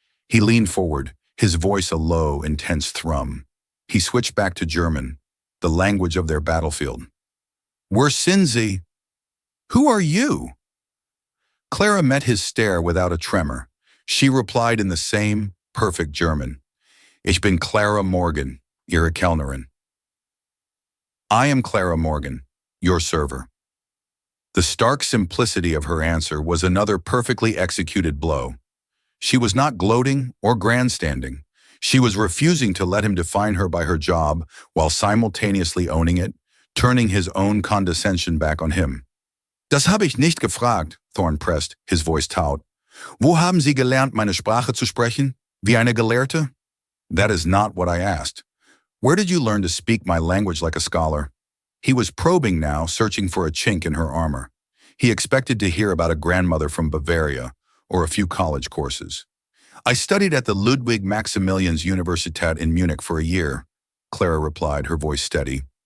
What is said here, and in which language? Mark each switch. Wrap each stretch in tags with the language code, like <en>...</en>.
<en>He leaned forward, his voice a low, intense thrum. He switched back to German, the language of their battlefield.</en> <de>"Wo sind Sie?"</de> <en>Who are you? Clara met his stare without a tremor. She replied in the same perfect German.</en> <de>Ich bin Clara Morgan, Ihre Kellnerin.</de> <en>I am Clara Morgan, your server. The stark simplicity of her answer was another perfectly executed blow. She was not gloating or grandstanding. She was refusing to let him define her by her job while simultaneously owning it, turning his own condescension back on him.</en> <de>Das habe ich nicht gefragt,</de> <en>Thorne pressed, his voice taut.</en> <de>Wo haben Sie gelernt, meine Sprache zu sprechen? Wie eine Gelehrte?</de> <en>That is not what I asked. Where did you learn to speak my language like a scholar? He was probing now, searching for a chink in her armor. He expected to hear about a grandmother from Bavaria or a few college courses. I studied at the Ludwig Maximilians Universität in Munich for a year, Clara replied, her voice steady.</en>